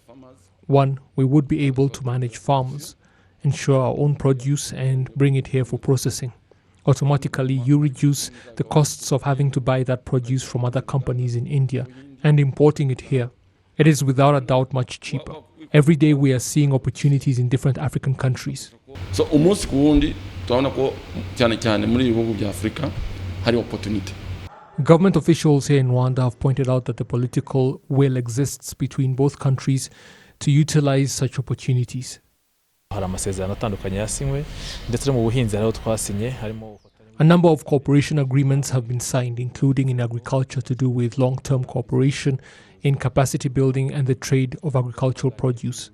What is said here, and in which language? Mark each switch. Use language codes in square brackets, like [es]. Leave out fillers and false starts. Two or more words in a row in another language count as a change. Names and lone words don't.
[en] One, we would be able to manage farmers, ensure our own produce and bring it here for processing. Automatically, you reduce the costs of having to buy that produce from other companies in India and importing it here. It is without a doubt much cheaper. Every day we are seeing opportunities in different African countries. So almost [sw] kuundi tunaona [rw] ko cyane muri ibihugu bya Afrika hari opportunity. [en] Government officials here in Rwanda have pointed out that the political will exists between both countries to utilize such opportunities. A number of cooperation agreements have been signed, including in agriculture to do with long-term cooperation in capacity building and the trade of agricultural produce.